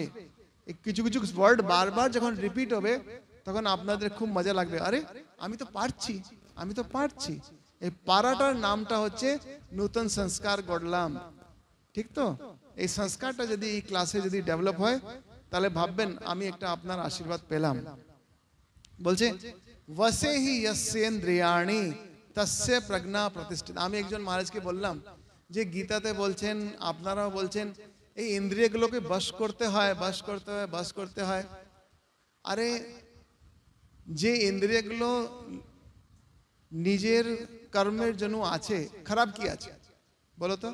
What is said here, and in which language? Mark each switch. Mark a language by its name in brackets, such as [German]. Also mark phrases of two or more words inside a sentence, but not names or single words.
[Bangla] কিছু কিছু ওয়ার্ড বারবার যখন রিপিট হবে তখন আপনাদের খুব মজা লাগবে, আরে আমি তো পারছি, আমি তো পারছি। এই পারাটার নামটা হচ্ছে নূতন সংস্কার গড়লাম, ঠিক তো? এই সংস্কারটা যদি এই ক্লাসে যদি ডেভেলপ হয় তাহলে ভাববেন আমি একটা আপনার আশীর্বাদ পেলাম। [Sanskrit] বলছে वसे ही यस्येन्द्रियाणि तस्य प्रज्ञा प्रतिष्ठित। [Bangla] আমি একজন মহারাজকে বললাম যে গীতাতে বলছেন, আপনারাও বলছেন এই ইন্দ্রিয়গুলোকে বশ করতে হয়, বশ করতে হয়, বশ করতে হয়। আরে যে ইন্দ্রিয়গুলো নিজের কর্মের জন্য আছে, খারাপ কি আছে বলো তো?